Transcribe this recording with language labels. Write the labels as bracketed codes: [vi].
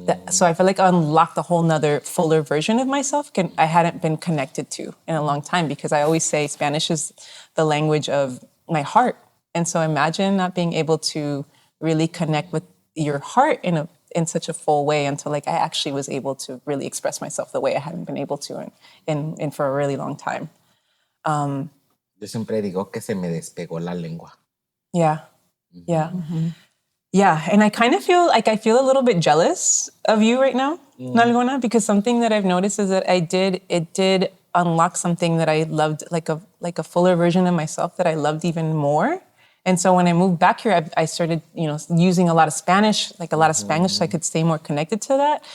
[en] So I felt like I unlocked a whole nother fuller version of myself I hadn't been connected to in a long time, because I always say Spanish is the language of my heart. And so imagine not being able to really connect with your heart in such a full way until like I actually was able to really express myself the way I hadn't been able to in for a really long time. [es] Yo siempre digo que se me despegó la lengua. [en] Yeah. Yeah, and I kind of feel like I feel a little bit jealous of you right now, Nalgona, because something that I've noticed is that it did unlock something that I loved, like a fuller version of myself that I loved even more. And so when I moved back here, I started, using a lot of Spanish, so I could stay more connected to that.